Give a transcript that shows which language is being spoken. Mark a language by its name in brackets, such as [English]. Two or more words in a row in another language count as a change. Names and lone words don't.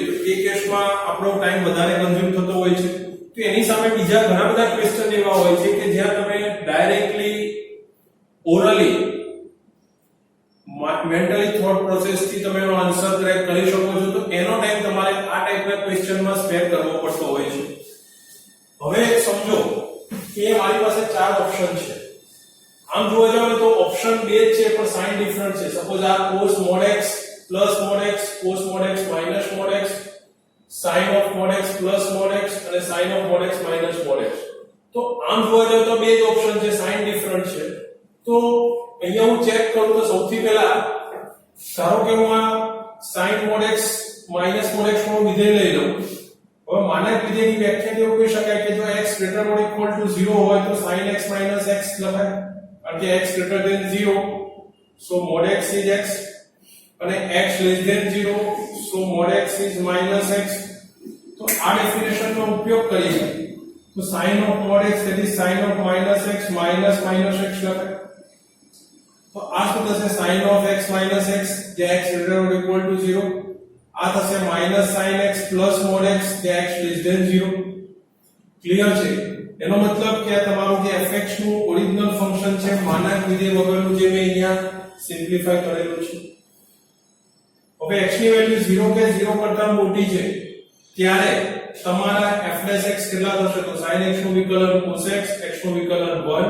[Gujarati] તો એ કેસમાં આપણો ટાઈમ વધારે કન્ઝ્યુમ થતો હોય છે. તો એની સામે બીજા ઘણા બધા ક્વેશ્ચન એવા હોય છે કે જ્યાં તમે [English] directly orally mentally thought process [Gujarati] થી તમે એનો [English] answer crack [Gujarati] કરી શકો છો. તો એનો ટાઈમ તમારે આ ટાઈપના ક્વેશ્ચનમાં સ્પેર કરવો પડતો હોય છે. હવે સમજો કે મારી પાસે ચાર ઓપ્શન છે. આમ જોવા જાવ તો ઓપ્શન બે જ છે પણ [English] sign different [Gujarati] છે. [English] સપોઝ આ cos mod x plus mod x, cos mod x minus mod x, sin of mod x plus mod x અને sin of mod x minus mod x. [Gujarati] તો આમ જોવા જાવ તો બે જ ઓપ્શન છે, [English] sign different [Gujarati] છે. તો અહીંયા હું ચેક કરું તો સૌથી પહેલા ધારો કે હું આ [English] sin mod x minus mod x [Gujarati] નું વિધેય લઈ લઉં. હવે માનક વિધેયની વ્યાખ્યા એવું કહી શકાય કે જો [English] x greater than or equal to 0 [Gujarati] હોય તો [English] sin x minus x [Gujarati] લખાય, કારણ કે [English] x greater than 0 so mod x is x, અને x less than 0 so mod x is minus x. [Gujarati] તો આ ડેફિનેશનનો ઉપયોગ કરીએ તો [English] sin of mod x that is sin of minus x minus minus x લખાય. [Gujarati] તો આ શું થશે? [English] sin of x minus x જે x greater than or equal to 0, [Gujarati] આ થશે [English] minus sin x plus mod x જે x less than 0. [Gujarati] ક્લિયર છે? એનો મતલબ કે આ તમારું જે fx નું [English] original function [Gujarati] છે માનાંક વિધેય વગરનું જે મેં અહીંયા સિમ્પ્લિફાય કરેલું છે. હવે x ની વેલ્યુ 0 કે 0 કરતા મોટી છે ત્યારે તમારા f' કેટલા થશે તો [English] sin x [Gujarati] નું વિકલન [English] cos x, [Gujarati] x નું વિકલન 1.